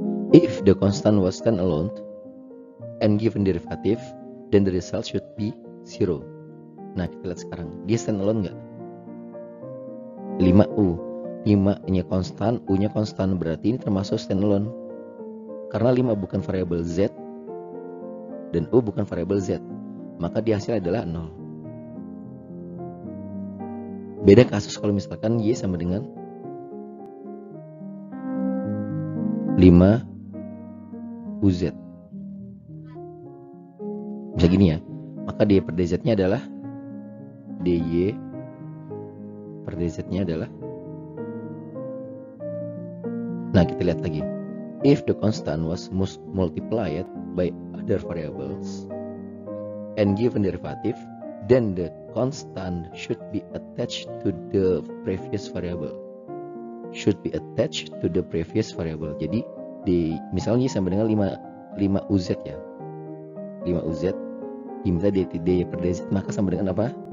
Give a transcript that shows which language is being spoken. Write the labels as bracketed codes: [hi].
[en] If the constant was standalone and given derivative, then the result should be 0. [id] Nah, kita lihat sekarang. Dia standalone nggak? 5U. 5-nya konstan, U-nya konstan. Berarti ini termasuk standalone. Karena 5 bukan variabel Z dan U bukan variabel Z. Maka di hasil adalah 0. Beda kasus kalau misalkan Y sama dengan 5 UZ. Bisa gini ya. Maka dy per dz-nya adalah dy per dz-nya adalah. Nah, kita lihat lagi. [en] If the constant was multiplied by other variables and given derivative, then the constant should be attached to the previous variable. Should be attached to the previous variable. [id] Jadi misalnya sama dengan 5 UZ ya. 5 UZ diminta dy per dz, maka sama dengan apa?